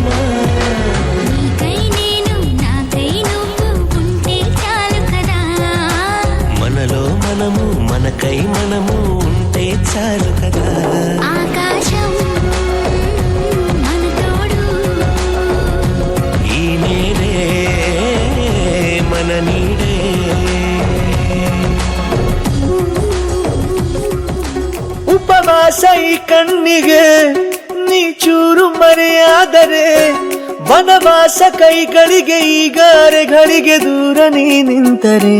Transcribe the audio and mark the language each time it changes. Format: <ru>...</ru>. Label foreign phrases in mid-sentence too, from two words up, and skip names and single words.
<te>నీకై నేను నాకై నువ్వు ఉంటే చాలు కదా. మనలో మనము మనకై మనము ఉంటే చాలు కదా. ఆకాశం మన తోడు, ఈ నేలే మన నీడే.</te> <kn>ಉಪವಾಸ ಈ ಕಣ್ಣಿಗೆ ನೀ ಚೂರು ಮರೆಯಾದರೆ, ವನವಾಸ ಕೈಗಳಿಗೆ ಈಗಾರೆಗಳಿಗೆ ದೂರ ನೀ ನಿಂತರೆ.</kn>